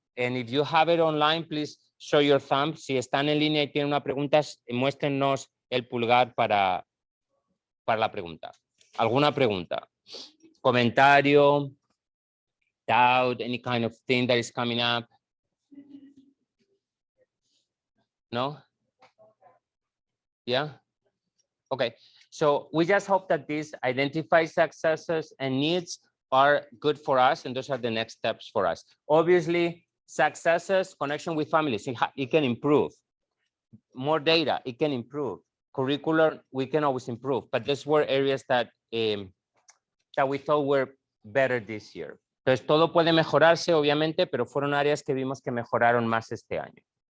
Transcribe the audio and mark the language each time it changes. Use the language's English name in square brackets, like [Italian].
[English] And if you have it online, please show your thumb. [Spanish] Si están en línea y tienen una pregunta, muéstrenos el pulgar para la pregunta. ¿Alguna pregunta? [English] Comentario, doubt, any kind of thing that is coming up? No? Yeah? Okay. So we just hope that these identified successes and needs are good for us, and those are the next steps for us. Obviously, successes, connection with families, it can improve. More data, it can improve. Curricular, we can always improve, but those were areas that we thought were better this year. [Spanish] Entonces, todo puede mejorarse, obviamente, pero fueron áreas que vimos que mejoraron más este año.